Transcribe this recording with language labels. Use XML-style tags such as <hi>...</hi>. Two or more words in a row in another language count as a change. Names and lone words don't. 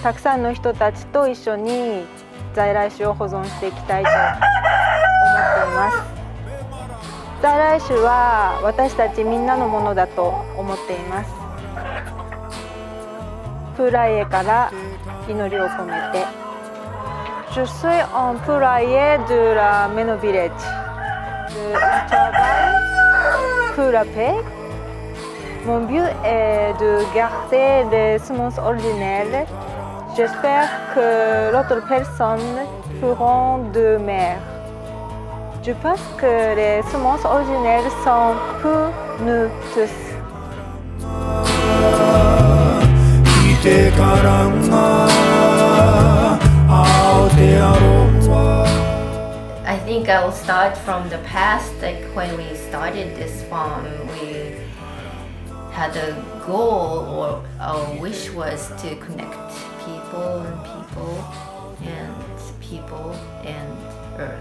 <ja>たくさんの人たちと一緒に在来種を保存していきたいと思っています。在来種は私たちみんなのものだと思っています。プーライエから祈りを込めて。</ja> <fr>Je suis un poulailler de la Menno Village. Je travaille pour la paix. Mon but est de garder les semences originelles. J'espère que l'autre personne feront de même. Je pense que les semences originelles sont pour nous tous.</fr> <en>I think I will start from the past. Like when we started this farm, we had a goal, or our wish was to connect people and earth.</en>